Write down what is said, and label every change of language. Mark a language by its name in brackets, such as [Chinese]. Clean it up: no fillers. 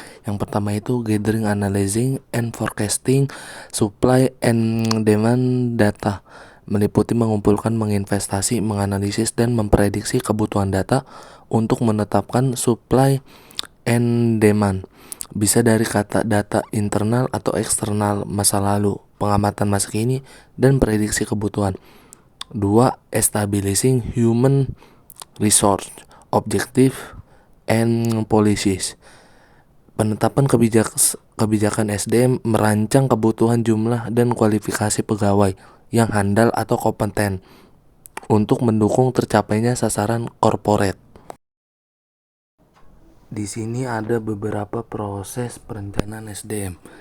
[Indonesian] Yang pertama itu [English] gathering, analyzing, and forecasting supply and demand data, [Indonesian] meliputi mengumpulkan, menginvestasi, menganalisis, dan memprediksi kebutuhan data untuk menetapkan supply and demand. Bisa dari kata data internal atau eksternal, masa lalu, pengamatan masa kini, dan prediksi kebutuhan. 2. [English] Establishing human resource objective and policies. [Indonesian] Penetapan kebijakan SDM merancang kebutuhan jumlah dan kualifikasi pegawai yang handal atau kompeten untuk mendukung tercapainya sasaran corporate. Di sini ada beberapa proses perencanaan SDM.